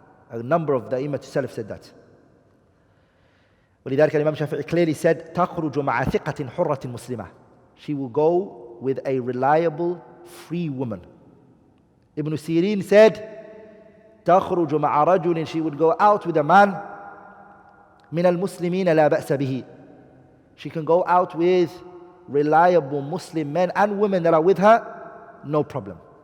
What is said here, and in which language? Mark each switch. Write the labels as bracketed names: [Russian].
[English] A number of the Imam Salaf said that. [Arabic] ولذلك [English] Imam Shafi'i clearly said, [Arabic] تَخْرُجُ مَعَ ثِقَةٍ حُرَّةٍ مُسْلِمَةٍ. [English] She will go with a reliable, free woman. Ibn Sirin said, [Arabic] تخرج مع رجل, [English] she would go out with a man [Arabic] من المسلمين لا بأس به. [English] She can go out with reliable Muslim men and women that are with her, no problem.